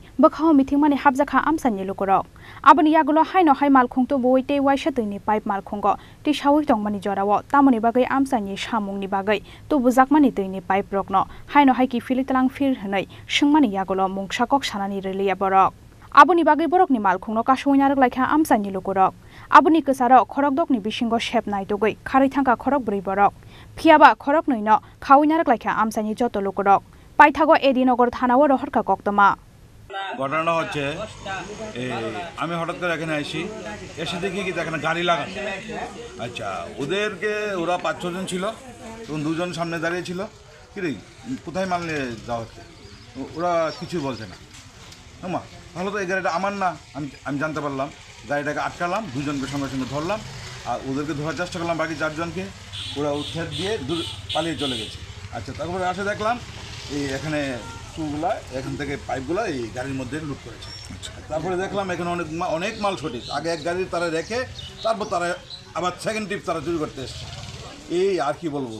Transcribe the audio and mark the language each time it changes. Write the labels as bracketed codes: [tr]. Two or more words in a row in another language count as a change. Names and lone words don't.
[trp] bakhao mithingmani habjakha Amchaini Lukurok Aboni Yakulo haino hai Malkhung to boi tei waisa Twini pipe Malkhungo tisawai tongmani jorao tamoni bagai Amchaini samungni bagai to bujakmani Twini pipe Rokno haino hai ki filitalang fir hnai sungmani Yakulo mungsakok sanani relia borok Aboni bagai borokni Malkhungno kasoinarok laikha Amchaini Lukurok Aboni kesaro Khorokdokni bisingo shep naitogoi Kharwi Thangkha Khorokbwrwi borok Phiya ba Khoroknwi no khawinarok laikha Amchaini joto Lukurok paithago Nagar Thanao Rwkha koktoma [bn] ঘটনাটা হচ্ছে আমি হঠাৎ করে এখানে আসি এসে দেখি কি এখানে গাড়ি লাগানো আচ্ছা ওদেরকে ওরা ৫-৬ জন ছিল তখন দুজন সামনে দাঁড়িয়ে ছিল কি রে কোথায় মাল নিয়ে যাওয়া হচ্ছে ওরা কিছু বলছে না মা তাহলে তো এই গাড়িটা আমার না আমি জানতে পারলাম গাড়িটাকে আটকালাম দুজনকে সঙ্গে সঙ্গে ধরলাম আর ওদেরকে ধরার চেষ্টা করলাম বাকি ৪ জনকে ওরা উৎখাত দিয়ে পালিয়ে চলে গেছে আচ্ছা তারপরে আসে দেখলাম এই এখানে গুলা এখান থেকে পাইপগুলো এই গাড়ির মধ্যে লুট করেছে তারপরে দেখলাম এখানে অনেক মাল সঠিক আগে এক গাড়ি তারা রেখে তারপর তারা আবার [en] second trip [bn] তারা চুরি করতে এসছে এই আর কি বলবো